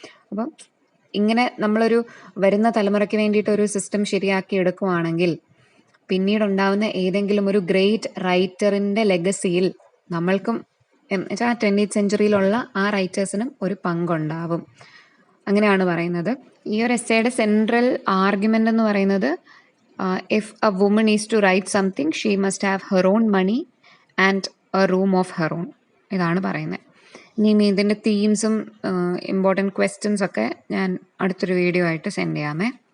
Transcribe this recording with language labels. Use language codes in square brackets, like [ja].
[ml] അപ്പം ഇങ്ങനെ നമ്മളൊരു വരുന്ന തലമുറയ്ക്ക് വേണ്ടിയിട്ട് ഒരു സിസ്റ്റം ശരിയാക്കി എടുക്കുവാണെങ്കിൽ പിന്നീടുണ്ടാവുന്ന ഏതെങ്കിലും ഒരു ഗ്രേറ്റ് റൈറ്ററിൻ്റെ ലെഗസിയിൽ നമ്മൾക്കും 20th സെഞ്ച്വറിയിലുള്ള ആ റൈറ്റേഴ്സിനും ഒരു പങ്കുണ്ടാവും. അങ്ങനെയാണ് പറയുന്നത്. ഈ ഒരു എസ്സേയുടെ സെൻട്രൽ ആർഗ്യുമെൻ്റ് എന്ന് പറയുന്നത്, [en] if a woman is to write something, she must have her own money and a room of her own. [ml] ഇതാണ് പറയുന്നത്. ഇനി ഇതിൻ്റെ തീംസും ഇമ്പോർട്ടൻറ്റ് ക്വസ്റ്റ്യൻസ് ഒക്കെ ഞാൻ അടുത്തൊരു വീഡിയോ ആയിട്ട് സെൻഡ് ചെയ്യാമേ.